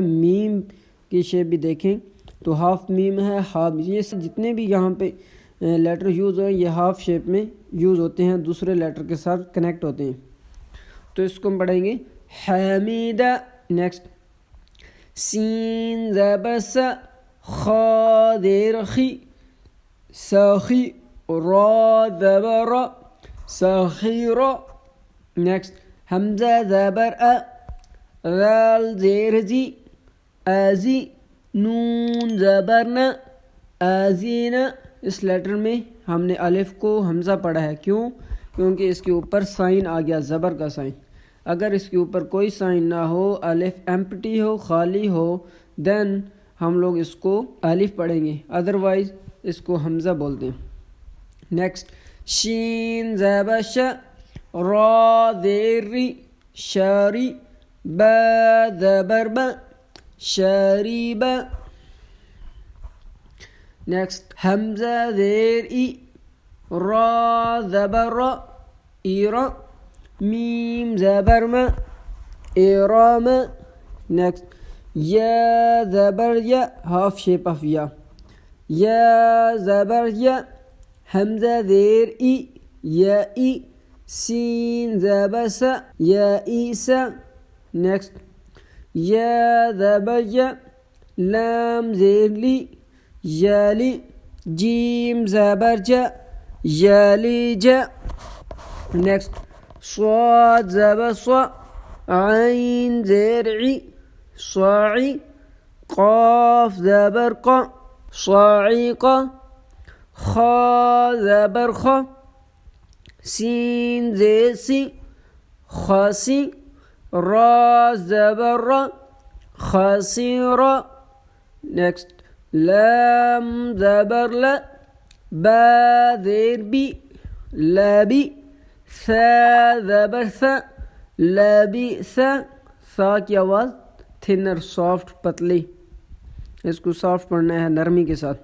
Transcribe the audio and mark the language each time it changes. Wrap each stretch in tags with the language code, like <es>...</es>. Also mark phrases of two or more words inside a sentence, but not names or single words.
<ur>میم کی شیپ بھی دیکھیں تو ہاف میم ہے، ہاف، یہ جتنے بھی یہاں پہ لیٹر یوز ہوئے یہ</ur> <en>half shape</en> <ur>میں یوز ہوتے ہیں، دوسرے لیٹر کے ساتھ کنیکٹ ہوتے ہیں۔ تو اس کو ہم پڑھیں گے حمیدہ۔ نیکسٹ سین زبر سا، خا زیر خی، ساخی، را زبر را، ساخیرا۔ نیکسٹ حمزہ زبر ا، ذال زیر زی، آزی، نون زبر نا، آزینا۔ اس لیٹر میں ہم نے الف کو حمزہ پڑھا ہے، کیوں؟ کیونکہ اس کے اوپر سائن آ گیا، زبر کا سائن۔ اگر اس کے اوپر کوئی سائن نہ ہو، الف ایمپٹی ہو، خالی ہو، دین ہم لوگ اس کو الف پڑھیں گے، ادروائز اس کو حمزہ بولتے ہیں۔ نیکسٹ شین زبر شا، را زیر ری، شاری، با زبر با، شاریبا۔ نیکسٹ حمزہ زیر ای، را زبر را، ایرا، میم زبر ما، ایرام۔ نیکسٹ یا زبر یا</ur> <en>half shape of ya.</en> <ur>یا زبر یا. حمزہ زیر ای یا ای. سین زبر سا یا عیسا. نیکسٹ یا زبر یا. لام زیر لی یا لی. جیم زبر جا یا لی جا. نیکسٹ صاد زبر صا. عین زیر عی صاعی. قاف زبر قا صاعقا. خا زبر خا. سین زیر سی خاسی. را زبر را خاسیرا. نیکسٹ لام زبر لا. با زیر بی لابی. ثا زبر ثا لابی ثا. ثا کی آواز</ur> <en>thinner soft</en> <ur>پتلی، اس کو سافٹ پڑھنا ہے نرمی کے ساتھ.</ur>